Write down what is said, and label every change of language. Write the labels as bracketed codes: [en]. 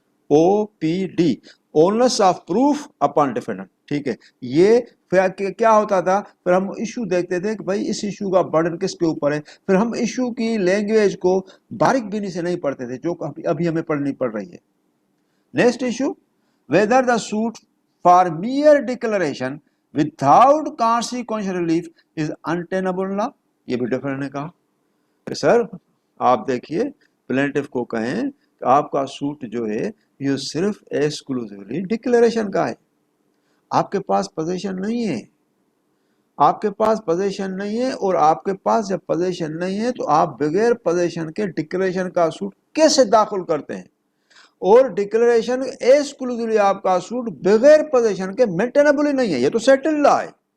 [en] O P D onus of proof upon defendant. [ur] ٹھیک ہے، یہ کیا ہوتا تھا، پھر ہم ایشو دیکھتے تھے کہ بھائی اس ایشو کا برڈن کس کے اوپر ہے. پھر ہم ایشو کی لینگویج کو باریک بینی سے نہیں پڑھتے تھے جو ابھی ہمیں پڑھنی پڑ رہی ہے. [en] Next issue whether the suit for mere declaration without consequential relief is untenable law. [ur] یہ بھی ڈیفینڈنٹ نے کہا کہ سر آپ دیکھیے پلینٹف کو کہیں کہ آپ کا سوٹ جو ہے یہ صرف ایکسکلوزیولی ڈکلیریشن کا ہے، آپ کے پاس پوزیشن نہیں ہے، آپ کے پاس پوزیشن نہیں ہے، اور آپ کے پاس جب پوزیشن نہیں ہے تو آپ بغیر پوزیشن کے ڈکلیریشن کا سوٹ کیسے داخل کرتے ہیں، اور ڈکلیریشن ایکسکلوزیولی آپ کا سوٹ بغیر پوزیشن کے مینٹینیبل ہی نہیں ہے. یہ تو سیٹل لا ہے.